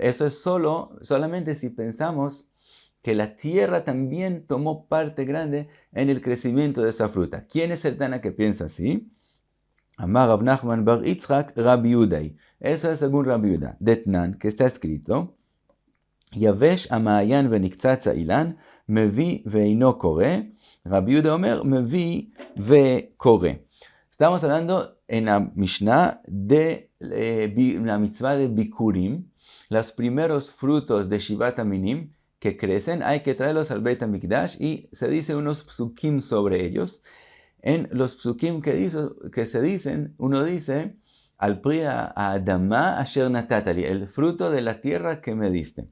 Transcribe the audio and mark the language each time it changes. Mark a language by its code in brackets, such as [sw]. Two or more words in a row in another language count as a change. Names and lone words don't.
[es] Eso es solamente si pensamos que la tierra también tomó parte grande en el crecimiento de esa fruta. ¿Quién es el Tana que piensa así? [arc] אמר רב נחמן בר יצחק רבי יודאי. [es] Eso es según Rabbi Yuda. Detnan, que está escrito, [he] יבש המעין ונקצץ האילן, מביא ואינו קורא. רבי יהודה אומר מביא וקורא. [es] Estamos hablando en la Mishnah de la mitzvah de Bikurim, los primeros frutos de [he] שבעת המינים [es] que crecen, hay que traerlos al [he] בית המקדש [es] y se dice unos psukim sobre ellos. En los psukim que se dicen, uno dice, [he] על פרי האדמה אשר נתתה לי, [es] el fruto de la tierra que me diste.